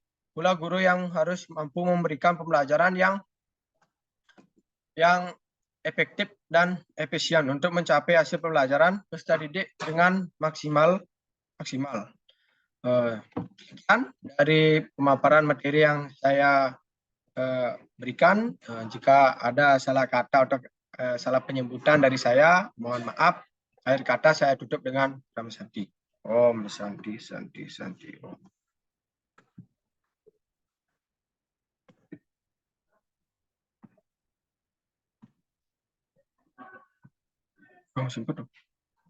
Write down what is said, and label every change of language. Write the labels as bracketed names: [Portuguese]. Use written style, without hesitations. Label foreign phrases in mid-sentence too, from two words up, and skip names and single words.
[Indonesian] Pula guru yang harus mampu memberikan pembelajaran yang efektif dan efisien untuk mencapai hasil pembelajaran peserta didik dengan maksimal. Sekian dari pemaparan materi yang saya berikan. Jika ada salah kata atau salah penyebutan dari saya, mohon maaf. Akhir kata saya tutup dengan [Sanskrit] Om Santi. Om Santi, Santi, Santi, Om. [Indonesian] Oh, sempet dong.